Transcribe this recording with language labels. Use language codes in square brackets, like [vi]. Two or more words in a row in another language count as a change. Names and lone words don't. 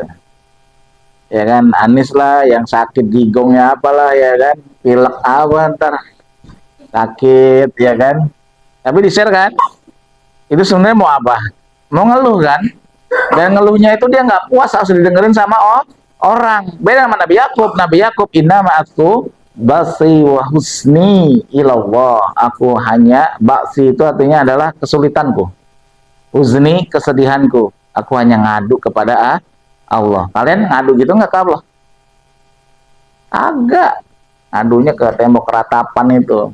[id] Ya kan, Anis lah yang sakit gigongnya apalah, ya kan. Pilek apa ntar. Sakit, ya kan. Tapi di-share kan. Itu sebenarnya mau apa? Mau ngeluh kan? Dan ngeluhnya itu dia nggak puas, harus didengerin sama orang. Beda sama Nabi Yakub. Nabi Yakub, [ar] إنما أشكو بثي وحزني إلى الله. [id] Aku hanya, basi itu artinya adalah kesulitanku. Husni, kesedihanku. Aku hanya ngadu kepada Allah. Kalian ngadu gitu nggak ke Allah? Agak. Ngadunya ke tembok ratapan itu.